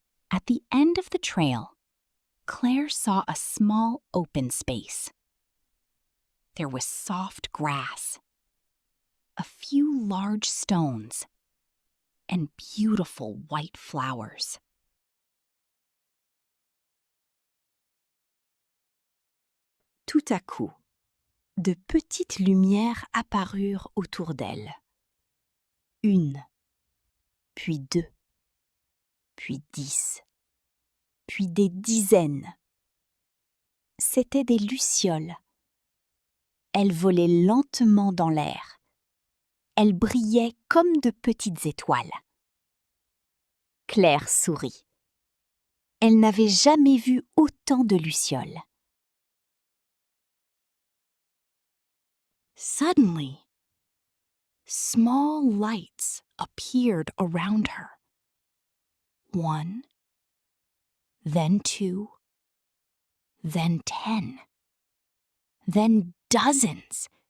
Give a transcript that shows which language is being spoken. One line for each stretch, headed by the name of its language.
English: At the end of the trail, Claire saw a small open space. There was soft grass, a few large stones, and beautiful white flowers.
French: Tout à coup, de petites lumières apparurent autour d'elle. Une, puis deux, puis 10, puis des dizaines. C'étaient des lucioles. Elles volaient lentement dans l'air. Elles brillaient comme de petites étoiles. Claire sourit. Elle n'avait jamais vu autant de lucioles.
English: Suddenly, small lights appeared around her. 1, then 2, then 10, then dozens.